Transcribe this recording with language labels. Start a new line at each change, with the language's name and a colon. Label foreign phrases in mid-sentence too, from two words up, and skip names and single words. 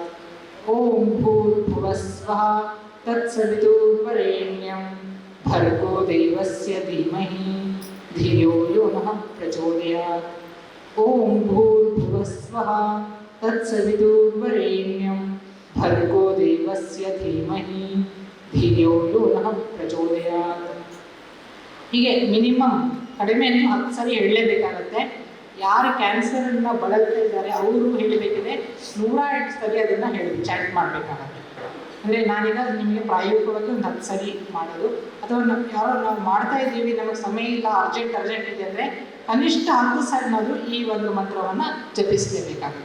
Sanskrit: ಓಂ ಭೂರ್ಭುವಃ ಸ್ವಃ ತತ್ಸವಿತುರ್ವರೆಣ್ಯಂ ಭರ್ಗೋ ದೇವಸ್ಯ ಧೀಮಹಿ ಧಿಯೋ ಯೋ ನಃ ಪ್ರಚೋದಯಾತ್. ಓಂ ಭೂರ್ಭುವಃ ಸ್ವಃ ತತ್ಸವಿತುರ್ವರೆಣ್ಯಂ ಭರ್ಗೋ ದೇವಸ್ಯ ಧೀಮಹಿ ಧಿಯೋ ಯೋ ನಃ ಪ್ರಚೋದಯಾತ್.
Kannada: ಹೀಗೆ ಮಿನಿಮಮ್ ಕಡಿಮೆ 10 ಸರಿ ಹೇಳಲೇಬೇಕಾಗತ್ತೆ. ಯಾರು ಕ್ಯಾನ್ಸರನ್ನು ಬಳಲ್ತಾ ಇದ್ದಾರೆ ಅವರು ಹೇಳಬೇಕಿದೆ 108 ಸರಿ ಅದನ್ನು ಹೇಳಿ ಚಾಟ್ ಮಾಡಬೇಕಾಗತ್ತೆ. ಅಂದರೆ ನಾನೀಗ ನಿಮಗೆ ಪ್ರಾಯೋಗಿಕವಾಗಿ ಒಂದು 10 ಸರಿ ಮಾಡೋದು, ಅಥವಾ ಯಾರೋ ನಾವು ಮಾಡ್ತಾ ಇದ್ದೀವಿ ನಮಗೆ ಸಮಯ ಇಲ್ಲ ಅರ್ಜೆಂಟ್ ಇದೆ ಅಂದರೆ ಕನಿಷ್ಠ 10 ಸರಿನಾದರೂ ಈ ಒಂದು ಮಂತ್ರವನ್ನು ಜಪಿಸಲೇಬೇಕಾಗುತ್ತೆ.